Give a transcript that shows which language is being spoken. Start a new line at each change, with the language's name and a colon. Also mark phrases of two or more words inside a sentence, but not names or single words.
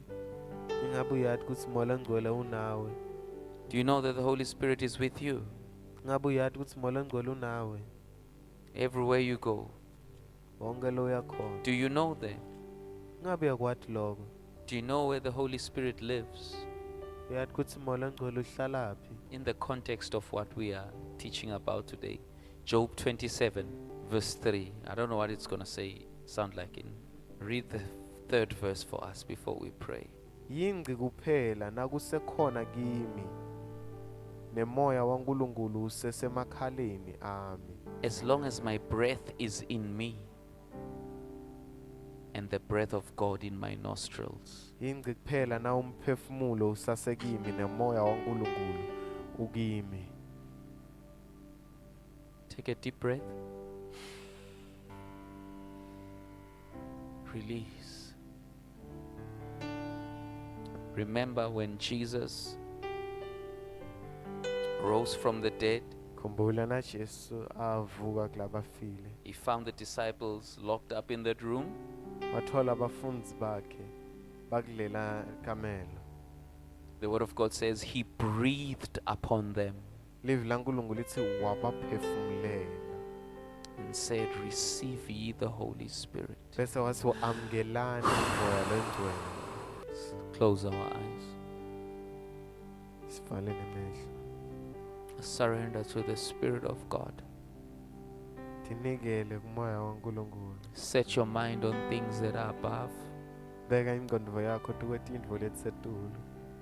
Swati: Ingabe uyazi ukuthi Moya Ngcwele unawe?
English: Do you know that the Holy Spirit is with you?
Swati: Ingabe uyazi ukuthi Moya Ngcwele unawe?
English: Everywhere you go.
Swati: Wonke lo uyakhona.
English: Do you know that?
Swati: Ingabe uyakwati lokho?
English: Do you know where the Holy Spirit lives?
Swati: Uyazi ukuthi Moya Ngcwele uhlalaphi?
English: In the context of what we are teaching about today. Job 27 verse 3. I don't know what it's going to sound like. Read the third verse for us before we pray.
Swati: Yingci kuphela nakusekhona kimi nemoya waNkulunkulu usesemakhaleni ami.
English: As long as my breath is in me and the breath of God in my nostrils.
Swati: Yingci kuphela na umphefumulo usasekimi nemoya waNkulunkulu ukimi.
English: Take a deep breath. Release. Remember when Jesus rose from the dead,
Swati: Khumbula na Jesu avuka kulabafile.
English: he found the disciples locked up in that room.
Swati: Wathola abafundi bakhe bakulela kamelo.
English: The word of God says he breathed upon them
Swati: Livi laNkulunkulu lithi wabaphefumulela.
English: and said, receive ye the Holy Spirit.
Swati: Bese wathi amkelani umoya lengcwele.
English: Close our eyes.
Swati: Sivale nemehlo.
English: Surrender to the Spirit of God.
Swati: Tinikele kumoya waNkulunkulu.
English: Set your mind on things that are above.
Swati: Beka ingqondo yakho kwetintfo letisetulu.